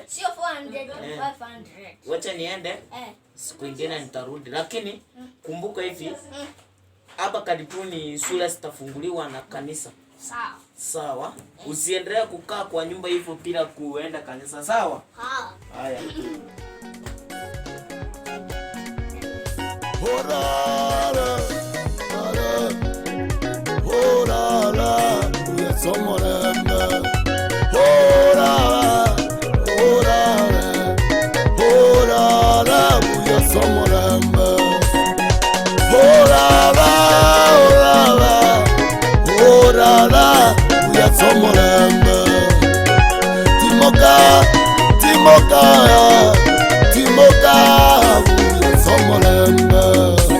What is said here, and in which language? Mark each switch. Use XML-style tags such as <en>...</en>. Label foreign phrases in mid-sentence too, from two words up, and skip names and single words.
<sw>Sio 400, 500. Wacha niende. Siku nyingine nitarudi. Lakini kumbuka hivi. Hapa karibuni shule zitafunguliwa na kanisa. Sawa. Usiendelee kukaa kwa nyumba hivyo bila kuenda kanisa, sawa? Haya.</sw> <guz>Horara. Somorembe, buya somorembe, buya somorembe, timoka, buya somorembe.</guz>